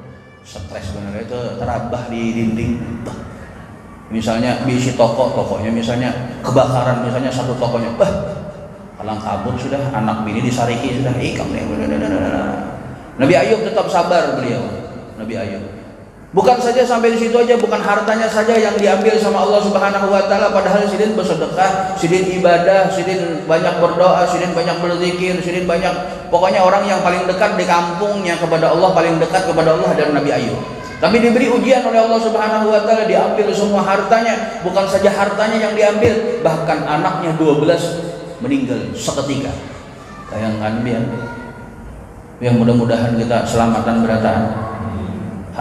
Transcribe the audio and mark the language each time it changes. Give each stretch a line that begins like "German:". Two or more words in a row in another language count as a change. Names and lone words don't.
Banjar: Stres benar itu terabah di dinding. Misalnya bisi tokonya misalnya kebakaran, misalnya satu tokonya kalang kabut sudah, anak bini disariki sudah.
Indonesian: Nabi Ayub tetap sabar beliau. Nabi Ayub. Bukan saja sampai di situ aja, bukan hartanya saja yang diambil sama Allah
Arabic: سبحانه وتعالى,
Indonesian: padahal sidin bersedekah, sidin ibadah, sidin banyak berdoa, sidin banyak berzikir, sidin banyak, pokoknya orang yang paling dekat di kampungnya kepada Allah, paling dekat kepada Allah adalah Nabi Ayub. Tapi diberi ujian oleh Allah
Arabic: سبحانه وتعالى,
Indonesian: diambil semua hartanya, bukan saja hartanya yang diambil, bahkan anaknya 12 meninggal seketika.
Banjar: Bayangkan biar yang mudah-mudahan kita selamatan berataan.